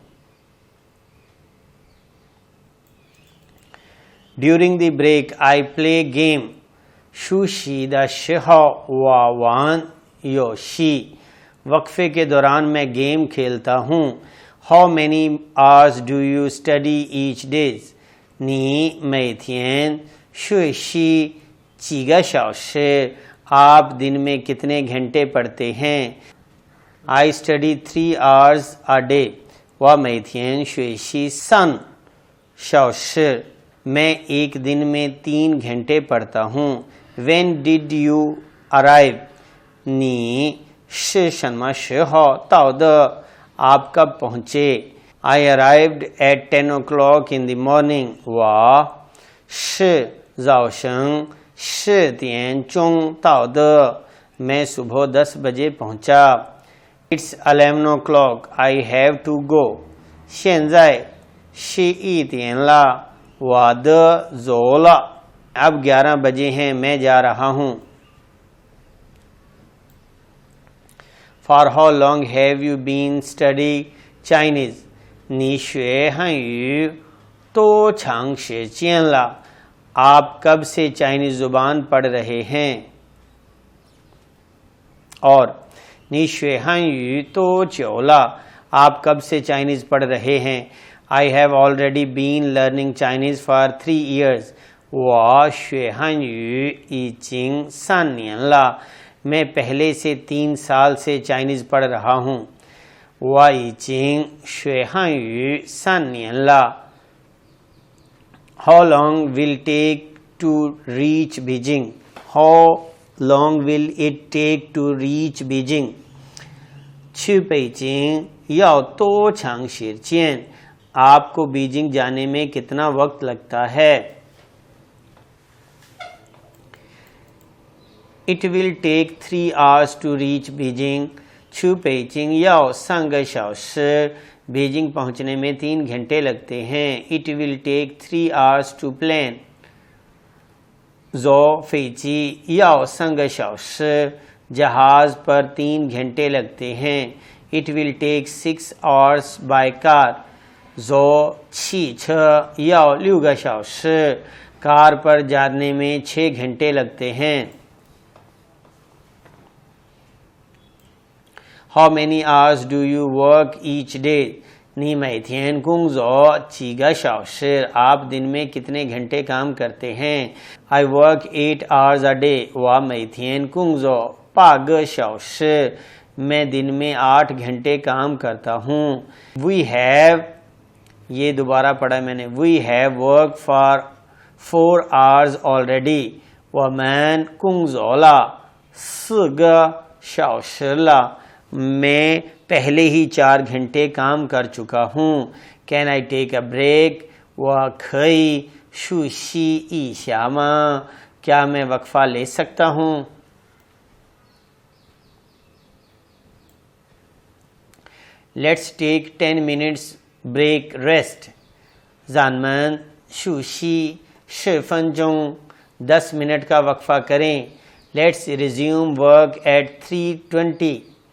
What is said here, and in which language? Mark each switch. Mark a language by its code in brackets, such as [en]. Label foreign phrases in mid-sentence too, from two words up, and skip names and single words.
[en] during the break I play game [zh] 休息的时候我玩游戏 [ur] وقفے کے دوران میں گیم کھیلتا ہوں [en] how many hours do you study each day [zh] 你每天学习几个小时 [ur] آپ دن میں کتنے گھنٹے پڑھتے ہیں [en] I study 3 hours a day [zh] 我每天学习3小时 [ur] میں ایک دن میں 3 گھنٹے پڑھتا [en] हूँ when did you arrive [zh] 你是什么时候到的 [ur] آپ کب [en] पहुँचे I arrived at 10 o'clock in the morning [zh] 我是早上10点钟到的 [ur] میں صبح 10 بجے پہنچا [en] It's 11 o'clock I have to go [zh] 现在11点了我的走了 [ur] اب 11 بجے ہیں میں جا رہا ہوں [en] For how long have you been studying Chinese [zh] 你学汉语多长时间了 [ur] آپ کب سے چائنیز زبان پڑھ رہے ہیں اور [zh] 你学汉语多久了 [ur] آپ کب سے چائنیز پڑھ رہے ہیں [en] I have already been learning Chinese for 3 years [zh] 我学汉语已经3年了 [ur] میں پہلے سے 3 سال سے چائنیز پڑھ رہا ہوں [zh] 我已经学汉语3年了 [en] How long will take to reach Beijing? How long will it take to reach Beijing? [zh] 去北京要多长时间 [ur] آپ کو بیجنگ جانے میں کتنا وقت لگتا ہے [en] It will take 3 hours to reach Beijing. [zh] 去北京要3个小时 [ur] بیجنگ پہنچنے میں 3 گھنٹے لگتے ہیں [en] It will take 3 hours to plan. [zh] 坐飞机要3个小时 [ur] جہاز پر 3 گھنٹے لگتے ہیں [en] It will take 6 hours by car. [zh] 坐汽车要6个小时 [ur] کار پر جانے میں 6 گھنٹے لگتے ہیں [en] How many hours do you work each day? [zh] 你每天工作几个小时 [ur] آپ دن میں کتنے گھنٹے کام کرتے ہیں [en] I work 8 hours a day. [zh] 我每天工作8个小时 [ur] میں دن میں 8 گھنٹے کام کرتا ہوں [en] We have [ur] یہ دوبارہ پڑھا میں نے [en] We have worked for 4 hours already. [zh] 我们工作了4个小时了 [ur] میں پہلے ہی 4 گھنٹے کام کر چکا ہوں. [en] Can I take a break? [zh] 我可以休息一下吗? [ur] کیا میں وقفہ لے سکتا ہوں? [en] Let's take 10 minutes break rest. [zh] 咱们休息10分钟, [ur] 10 منٹ کا وقفہ کریں. [en] Let's resume work at 3:20.